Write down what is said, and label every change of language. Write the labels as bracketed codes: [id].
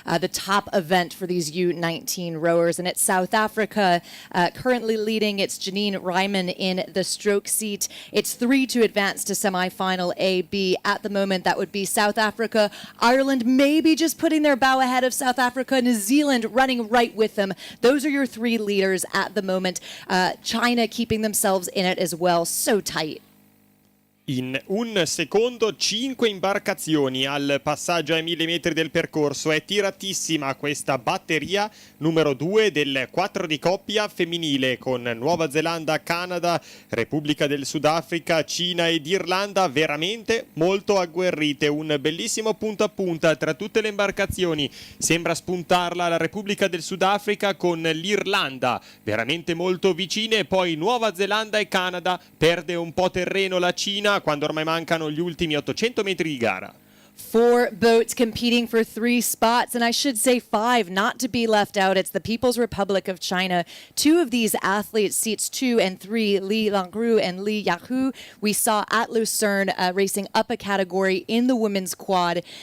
[en] The top event for these U19 rowers, and it's South Africa currently leading. It's Janine Ryman in the stroke seat. It's 3-2 to advance to semi-final A, B. At the moment, that would be South Africa, Ireland maybe just putting their bow ahead of South Africa, New Zealand running right with them. Those are your three leaders at the moment. China keeping themselves in it as well. So tight. [it] In un secondo 5 imbarcazioni al passaggio ai 1000 metri del percorso. È tiratissima questa batteria numero 2 del 4 di coppia femminile con Nuova Zelanda, Canada, Repubblica del Sudafrica, Cina ed Irlanda, veramente molto agguerrite. Un bellissimo punto a punta tra tutte le imbarcazioni. Sembra spuntarla la Repubblica del Sudafrica con l'Irlanda, veramente molto vicine. Poi Nuova Zelanda e Canada, perde un po' terreno la Cina quando ormai mancano gli ultimi 800 metri di gara. [en] 4 boats competing for 3 spots, and I should say 5, not to be left out. It's the People's Republic of China. 2 of these athletes, seats 2 and 3, Li Langru and Li Yahu, we saw at Lucerne racing up a category in the women's quad.